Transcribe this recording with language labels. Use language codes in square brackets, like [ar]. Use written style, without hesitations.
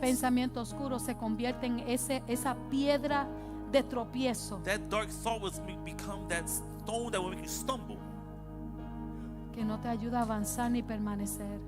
[es] pensamiento oscuro se convierte en esa piedra de tropiezo [en] that dark thought will become that stone that will make you stumble, [es] que no te ayuda a avanzar ni permanecer.